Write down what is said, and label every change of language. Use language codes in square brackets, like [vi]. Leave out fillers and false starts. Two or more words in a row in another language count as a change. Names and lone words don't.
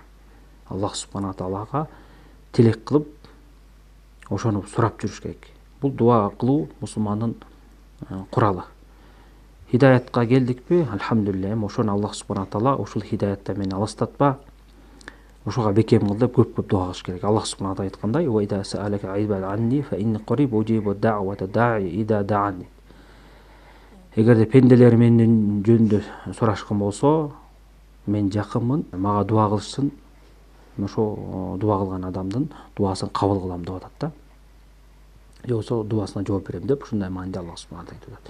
[ky] Аллах субхана таалага тилек кылып, ошону сурап жүрүш керек. Бул дуа кылуу мусулмандын куралы. Хидаятка келдикпи? Алхамдулилlah. Ошону Аллах субхана таала ушул хидаяттан мени алыстатпа, ошого бекем кыл деп көп дуа кылыш керек. Аллах субхана таала айткандай: [ar] "وإذا سألك عبادي عني فإني قريب أجيب دعوة الداع إذا دعان". [ky] Эгерде пенделер менин жөнүндө сурашкан болсо, мен жакынмын, мага дуа кылышсын, ошо дуа кылган адамдын дубасын кабыл кылам деп атат да. Же болбосо дубасына жооп берем деп ушундай мааниде Аллах субханаху айтып атат.